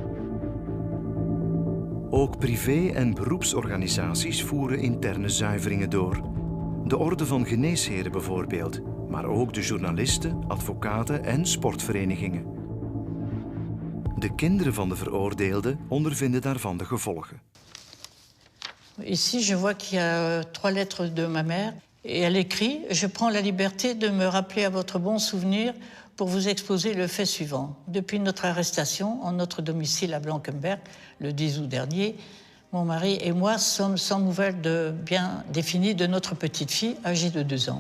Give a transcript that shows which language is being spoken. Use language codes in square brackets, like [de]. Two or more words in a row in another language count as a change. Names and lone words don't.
[nl] Ook privé- en beroepsorganisaties voeren interne zuiveringen door. De Orde van Geneesheren bijvoorbeeld, maar ook de journalisten, advocaten en sportverenigingen. De kinderen van de veroordeelde ondervinden daarvan de gevolgen. [fr] Ici, je vois qu'il y a 3 lettres de ma mère. Et elle écrit « Je prends la liberté de me rappeler à votre bon souvenir pour vous exposer le fait suivant. Depuis notre arrestation en notre domicile à Blankenberg, le 10 août dernier, mon mari et moi sommes sans nouvelles bien définies de notre petite fille âgée de 2 ans.